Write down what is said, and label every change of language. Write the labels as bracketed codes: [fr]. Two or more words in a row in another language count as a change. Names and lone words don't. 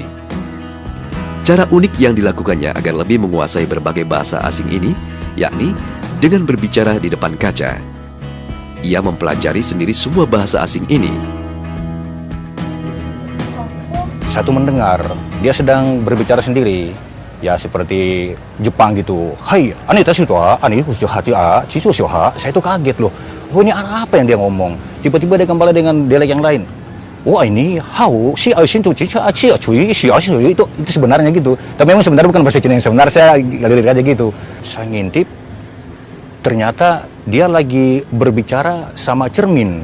[id] Cara unik yang dilakukannya agar lebih menguasai berbagai bahasa asing ini, yakni dengan berbicara di depan kaca. Ia mempelajari sendiri semua bahasa asing ini. Satu mendengar, dia sedang berbicara sendiri. Ya seperti Jepang gitu. Hai, ani tashi to ani hati cicu saya tuh kaget loh. Oh ini apa yang dia ngomong? Tiba-tiba dia kembali dengan dialek yang lain. Wah ini hau si aisin tu cica aci cuy si itu sebenarnya gitu. Tapi memang sebenarnya bukan bahasa Cina yang sebenar, saya lirik aja gitu. Saya ngintip, ternyata dia lagi berbicara sama cermin.